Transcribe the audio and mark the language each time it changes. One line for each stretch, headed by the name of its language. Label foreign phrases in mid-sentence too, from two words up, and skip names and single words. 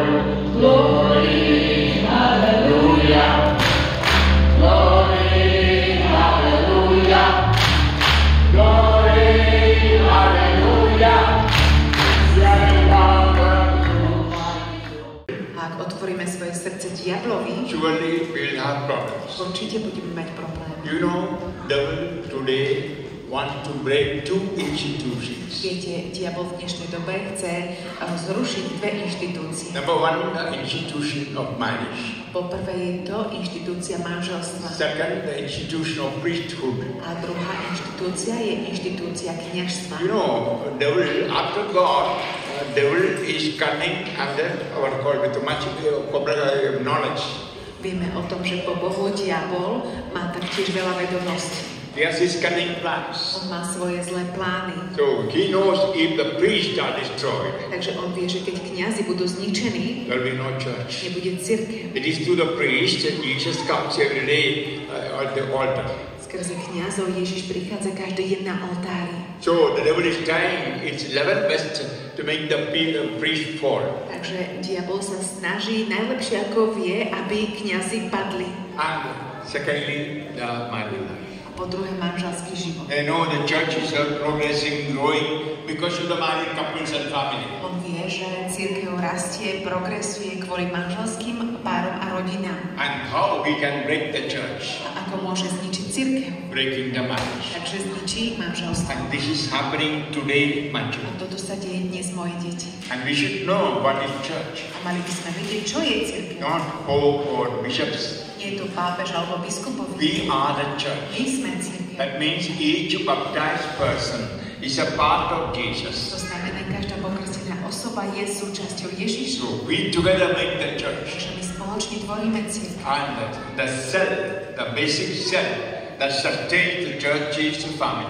English: Glory, hallelujah. Glory, hallelujah. Glory, hallelujah. You are a power to my soul.
Slovak: Ak otvoríme svoje srdce diablovi,
English: Surely we will have problems.
Slovak: určite budeme mať problém.
English: You know, devil today wants to break two institutions.
Slovak: Viete, diabol v dnešnej dobe chce zrušiť dve inštitúcie.
English: Number one, the institution of marriage.
Slovak: Po prvé je to inštitúcia manželstva.
English: Second, the institution of priesthood.
Slovak: A druhá inštitúcia je inštitúcia kňažstva.
English: You know, devil, after God, devil is cunning under what called with much knowledge.
Slovak: Vieme o tom, že po Bohu diabol má taktiež veľa vedomostí.
English: He has his cunning plans.
Slovak: On má svoje zlé plány.
English: So he knows if the priests are destroyed,
Slovak: Takže on vie, že keď kňazi budú zničení,
English: there will be no church.
Slovak: nebude cirkev.
English: It is through the priest that Jesus comes every day at the altar.
Slovak: Skrze kňazov Ježiš prichádza každý deň na oltári.
English: So the devil is trying its level best to make the priest fall.
Slovak: Takže diabol sa snaží najlepšie ako vie, aby kňazi padli.
English: And secondly, the married life.
Slovak: Po druhé, manželský život.
English: I know the church is progressing, growing because of the married couples and family.
Slovak: On vie, že cirkev rastie, progresuje kvôli manželským párom a rodinám.
English: And how we can break the church?
Slovak: A ako môže zničiť cirkev?
English: Breaking the marriage.
Slovak: Takže zničí manželstvo.
English: And this is happening today, my
Slovak: A
English: children.
Slovak: toto sa deje dnes, moje deti.
English: And we should know what is church.
Slovak: A mali by sme vedieť, čo je cirkev.
English: Not pope or bishops.
Slovak: Nie je to pápež alebo biskupovi.
English: We are the church.
Slovak: My sme cirkev.
English: That means each baptized person is a part of Jesus.
Slovak: To znamená, každá pokrstená osoba je súčasťou Ježiša.
English: So we together make the church.
Slovak: Takže my spoločne tvoríme cirkev.
English: And the cell, the basic cell that sustains the church is the family.